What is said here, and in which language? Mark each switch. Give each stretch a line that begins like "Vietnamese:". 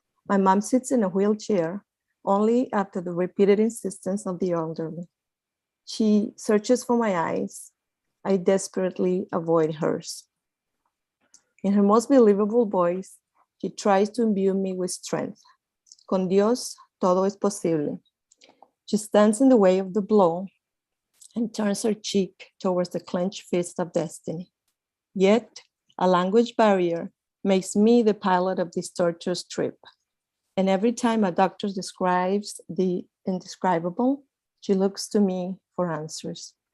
English: My mom sits in a wheelchair only after the repeated insistence of the elderly. She searches for my eyes. I desperately avoid hers. In her most believable voice, she tries to imbue me with strength.
Spanish: Con Dios, todo es posible.
English: She stands in the way of the blow and turns her cheek towards the clenched fist of destiny. Yet, a language barrier makes me the pilot of this torturous trip. And every time a doctor describes the indescribable, she looks to me for answers.